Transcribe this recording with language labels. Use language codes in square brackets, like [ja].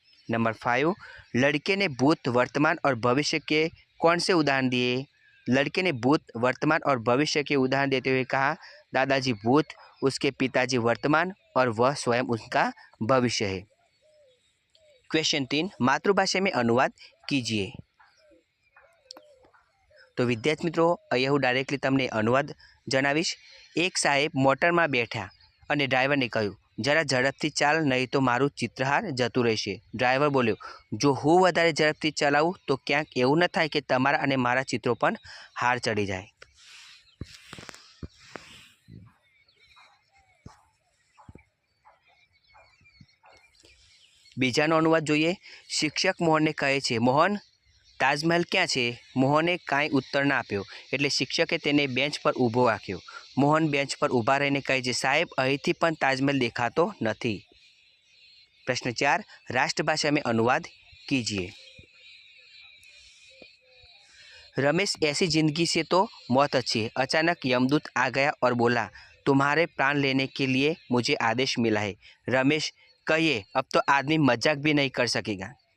[hi] Number 5, लड़के ने भूत, वर्तमान और भविष्य के कौन से उदाहरण दिए? लड़के ने भूत, वर्तमान और भविष्य के उदाहरण देते हुए कहा, दादाजी भूत, उसके पिताजी वर्तमान और वह स्वयं उसका भविष्य है. क्वेश्चन 3, मातृभाषा में अनुवाद कीजिए. तो विद्यार्थी मित्रों, [gu] અહીંયા હું ડાયરેક્ટલી તમને અનુવાદ જણાવીશ. એક સાહેબ મોટરમાં બેઠા અને ડ્રાઈવરને કહ્યું, જરા ઝડપથી ચાલ, નહીં તો મારું ચિત્રહાર જતું રહેશે. ડ્રાઈવર બોલ્યો, જો હું વધારે ઝડપથી ચલાવું તો ક્યાંક એવું ન થાય કે તમારા અને મારા ચિત્રો પણ હાર ચડી જાય. બીજાનો અનુવાદ જોઈએ. શિક્ષક મોહનને કહે છે, મોહન, તાજમહેલ ક્યાં છે? મોહને કાંઈ ઉત્તર ના આપ્યો એટલે શિક્ષકે તેને બેન્ચ પર ઊભો રાખ્યો. મોહન બેન્ચ પર ઊભા રહીને કહે છે, સાહેબ, અહીંથી પણ તાજમહેલ દેખાતો નથી. [hi] प्रश्न 4, राष्ट्रभाषा में अनुवाद कीजिए. रमेश, ऐसी जिंदगी से तो मौत अच्छी है. अचानक यमदूत आ गया और बोला, तुम्हारे प्राण लेने के लिए मुझे आदेश मिला है. रमेश, कहिए, अब तो आदमी मजाक भी नहीं कर सकेगा.